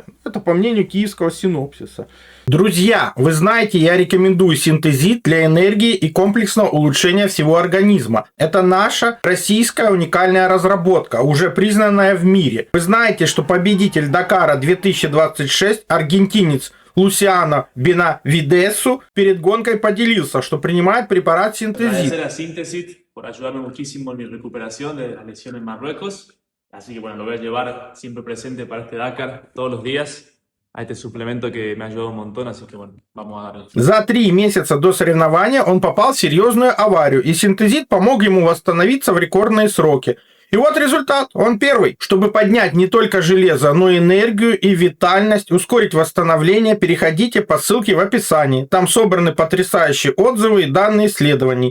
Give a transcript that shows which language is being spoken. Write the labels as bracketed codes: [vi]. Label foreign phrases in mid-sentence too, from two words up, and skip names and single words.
[ru] Это по мнению киевского синопсиса. Друзья, вы знаете, я рекомендую синтезит для энергии и комплексного улучшения всего организма. Это наша российская уникальная разработка, уже признанная в мире. Вы знаете, что победитель Дакара 2026, аргентинец Лусиано Бенавидесу, перед гонкой поделился, что принимает препарат синтезит. [es] Así que bueno, lo voy a llevar siempre presente para este Dakar todos los días. A este suplemento que me ha ayudado un montón, así que bueno, vamos a darle. [ru] За 3 месяца до соревнования он попал в серьезную аварию, и синтезит помог ему восстановиться в рекордные сроки. И вот результат, он первый. Чтобы поднять не только железо, но и энергию и витальность, ускорить восстановление, переходите по ссылке в описании. Там собраны потрясающие отзывы и данные исследований.